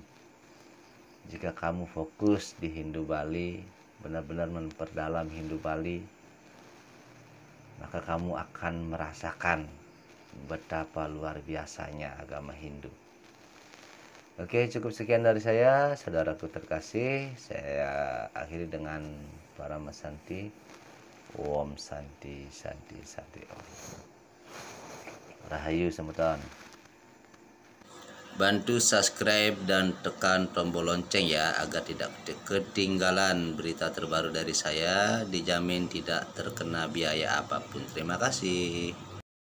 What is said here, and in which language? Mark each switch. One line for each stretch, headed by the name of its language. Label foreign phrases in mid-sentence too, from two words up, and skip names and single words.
Indonesian: Jika kamu fokus di Hindu Bali, benar-benar memperdalam Hindu Bali, maka kamu akan merasakan betapa luar biasanya agama Hindu. Oke, cukup sekian dari saya, saudaraku terkasih. Saya akhiri dengan Parama Santi.
Sanskrit: Om Santi, Santi, Santi Om.
Indonesian: Rahayu semutan. Bantu subscribe dan tekan tombol lonceng ya, agar tidak ketinggalan berita terbaru dari saya. Dijamin tidak terkena biaya apapun. Terima kasih.